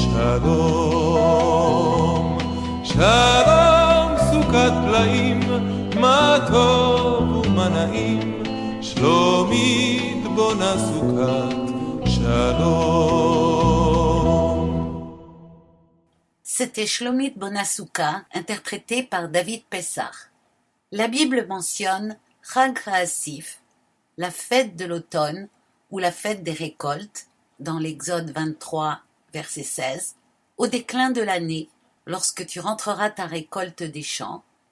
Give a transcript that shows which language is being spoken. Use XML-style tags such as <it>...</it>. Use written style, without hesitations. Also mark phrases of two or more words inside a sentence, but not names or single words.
<he>שלום שלום סוכת פלאים מה טוב ומה נעים, שלומית בונה סוכת שלום.</he> <fr>C'était Shlomit Bonasuka, interprété par David Pessah. La Bible mentionne</fr> <he>חג האסיף,</he> <fr>la fête de l'automne ou la fête des récoltes, dans l'Exode 23, verset 16, au déclin de l'année, lorsque tu rentreras ta récolte des champs,</fr>